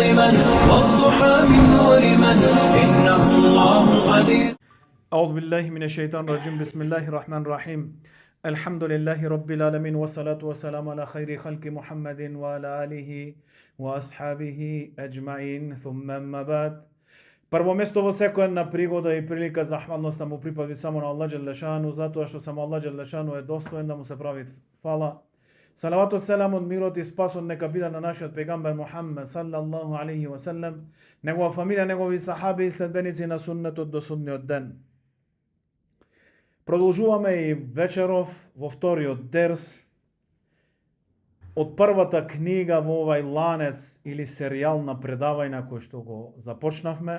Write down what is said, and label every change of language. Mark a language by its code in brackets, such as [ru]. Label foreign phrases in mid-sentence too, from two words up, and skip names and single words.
[ar] من والضحى من نور من إنه الله قدير. أعوذ بالله من الشيطان الرجيم. بسم الله الرحمن الرحيم. الحمد لله رب العالمين والصلاة والسلام على خير خلق محمد وعلى آله وأصحابه أجمعين. ثم أما بعد. [mk] Прво место во секојна пригода и прилика захвалноста му припади само на Аллах Джелешану, затоа што само Аллах Джелешану е достоен да му се прави фала. Салавату селамот, мирот и спасот нека биде на нашиот пегамбер Мухаммед [ar] صلى الله عليه وسلم, [mk] негова фамилија, негови сахаби и следбеници на суннетот до судниот ден. Продолжуваме и вечеров во вториот дерс од првата книга во овај ланец или серијал на предавања кој што го започнавме.